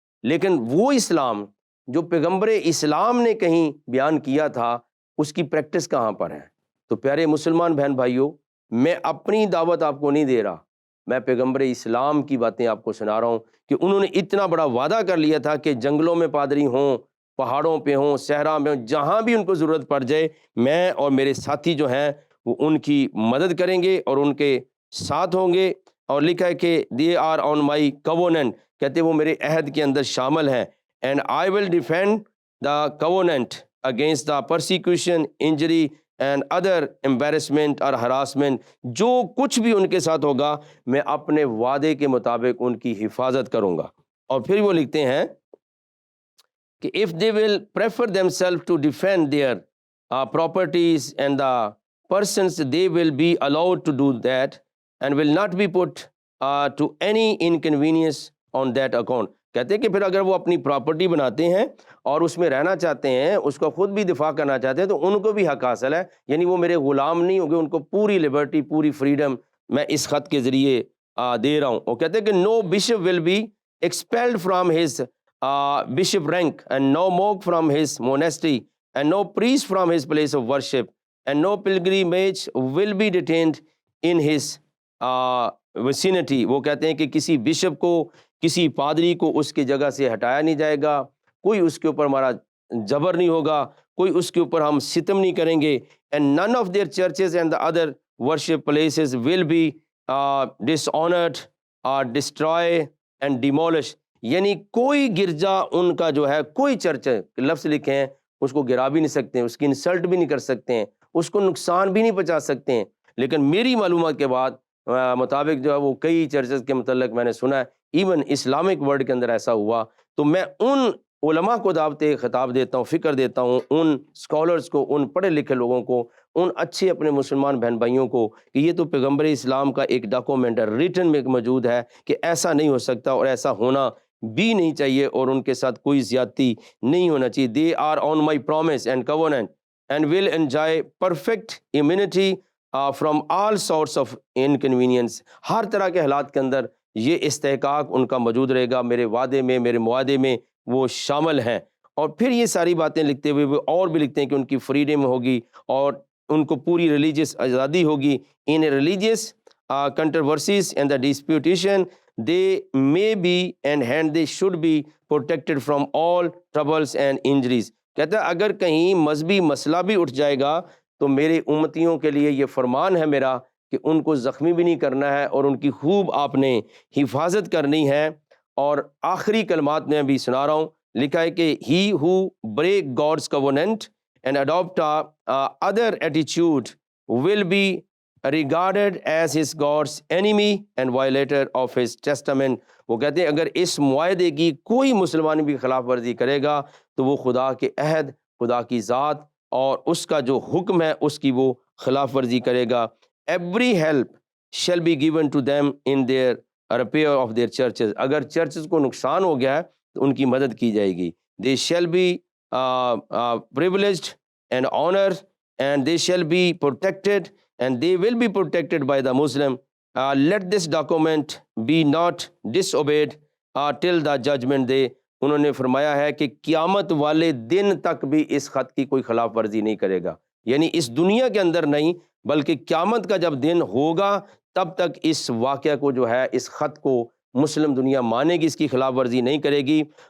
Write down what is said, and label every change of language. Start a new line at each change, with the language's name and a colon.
Urdu: لیکن وہ اسلام جو پیغمبر اسلام نے کہیں بیان کیا تھا، اس کی پریکٹس کہاں پر ہے؟ تو پیارے مسلمان بہن بھائیوں، میں اپنی دعوت آپ کو نہیں دے رہا، میں پیغمبر اسلام کی باتیں آپ کو سنا رہا ہوں کہ انہوں نے اتنا بڑا وعدہ کر لیا تھا کہ جنگلوں میں پادری ہوں، پہاڑوں پہ ہوں، صحرا میں ہوں، جہاں بھی ان کو ضرورت پڑ جائے میں اور میرے ساتھی جو ہیں وہ ان کی مدد کریں گے اور ان کے ساتھ ہوں گے. اور لکھا ہے کہ
English: they are on my covenant،
Urdu: کہتے وہ میرے عہد کے اندر شامل ہیں.
English: and I will defend the covenant against the persecution, injury and other embarrassment اور harassment.
Urdu: جو کچھ بھی ان کے ساتھ ہوگا میں اپنے وعدے کے مطابق ان کی حفاظت کروں گا. اور پھر وہ لکھتے ہیں کہ
English: if they will prefer themselves to defend their properties and the persons, they will be allowed to do that and will not be put to any inconvenience on that account.
Urdu: کہتے ہیں کہ پھر اگر وہ اپنی پراپرٹی بناتے ہیں اور اس میں رہنا چاہتے ہیں، اس کا خود بھی دفاع کرنا چاہتے ہیں، تو ان کو بھی حق حاصل ہے. یعنی وہ میرے غلام نہیں ہوں گے، ان کو پوری لبرٹی، پوری فریڈم میں اس خط کے ذریعے دے رہا ہوں. وہ کہتے ہیں کہ
English: no bishop will be expelled from his bishop rank and no monk from his monastery and no priest from his place of worship and no pilgrimage will be detained in his vicinity.
Urdu: وہ کہتے ہیں کہ کسی bishop کو، کسی پادری کو اس کی جگہ سے ہٹایا نہیں جائے گا، کوئی اس کے اوپر ہمارا جبر نہیں ہوگا، کوئی اس کے اوپر ہم ستم نہیں کریں گے.
English: and none of their churches and the other worship places will be dishonored or destroyed and demolished.
Urdu: یعنی کوئی گرجا ان کا جو ہے، کوئی چرچ، لفظ لکھے ہیں، اس کو گرا بھی نہیں سکتے ہیں، اس کی انسلٹ بھی نہیں کر سکتے ہیں، اس کو نقصان بھی نہیں پہنچا سکتے ہیں. لیکن میری معلومات کے بعد مطابق جو ہے وہ کئی چرچز کے متعلق میں نے سنا ہے،
English: even Islamic world
Urdu: کے اندر ایسا ہوا. تو میں ان علماء کو دعوت خطاب دیتا ہوں، فکر دیتا ہوں، ان اسکالرز کو، ان پڑھے لکھے لوگوں کو، ان اچھے اپنے مسلمان بہن بھائیوں کو کہ یہ تو پیغمبر اسلام کا ایک ڈاکومنٹ ہے، ریٹن میں موجود ہے کہ ایسا نہیں ہو سکتا اور ایسا ہونا بھی نہیں چاہیے، اور ان کے ساتھ کوئی زیادتی نہیں ہونا چاہیے.
English: They are on my promise and covenant and will enjoy perfect immunity from all sorts of inconvenience.
Urdu: ہر طرح کے حالات کے اندر یہ استحقاق ان کا موجود رہے گا، میرے وعدے میں، میرے معاہدے میں وہ شامل ہیں. اور پھر یہ ساری باتیں لکھتے ہوئے وہ اور بھی لکھتے ہیں کہ ان کی فریڈم ہوگی اور ان کو پوری ریلیجیس آزادی ہوگی.
English: In religious controversies and the disputation they may be and hand they should be protected from all troubles and injuries.
Urdu: کہتا ہے اگر کہیں مذہبی مسئلہ بھی اٹھ جائے گا تو میرے امتیوں کے لیے یہ فرمان ہے میرا کہ ان کو زخمی بھی نہیں کرنا ہے اور ان کی خوب آپ نے حفاظت کرنی ہے. اور آخری کلمات میں بھی سنا رہا ہوں، لکھا ہے کہ
English: He who break gods covenant and adopt other ایٹیچیوڈ will be ریگارڈڈ as his gods enemy and وائلیٹر of his Testament.
Urdu: وہ کہتے ہیں اگر اس معاہدے کی کوئی مسلمان بھی خلاف ورزی کرے گا تو وہ خدا کے عہد، خدا کی ذات اور اس کا جو حکم ہے اس کی وہ خلاف ورزی کرے گا.
English: Every help shall be given to them in their repair of their churches.
Urdu: اگر چرچز کو نقصان ہو گیا ہے تو ان کی مدد کی جائے گی.
English: They shall be privileged and honored and they shall be protected and they will be protected by the Muslim. Let this document be not disobeyed till the judgment day.
Urdu: انہوں نے فرمایا ہے کہ قیامت والے دن تک بھی اس خط کی کوئی خلاف ورزی نہیں کرے گا، یعنی اس دنیا کے اندر نہیں بلکہ قیامت کا جب دن ہوگا تب تک اس واقعہ کو جو ہے، اس خط کو مسلم دنیا مانے گی، اس کی خلاف ورزی نہیں کرے گی.